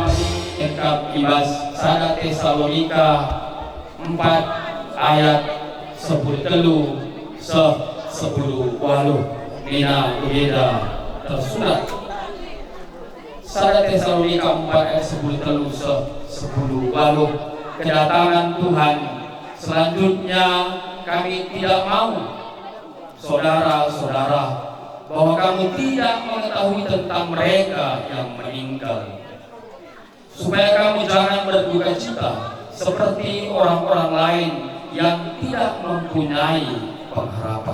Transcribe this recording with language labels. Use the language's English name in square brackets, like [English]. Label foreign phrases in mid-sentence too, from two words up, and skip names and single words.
[Batak Karo] Tesalonika 4 ayat 10 Nina Uyeda tersurat Sada Tesalonika 4 ayat 10 kedatangan Tuhan. [Indonesian] Selanjutnya kami tidak mau saudara-saudara bahwa kamu tidak mengetahui tentang mereka yang meninggal, supaya kamu jangan berduka cita seperti orang-orang lain yang tidak mempunyai pengharapan.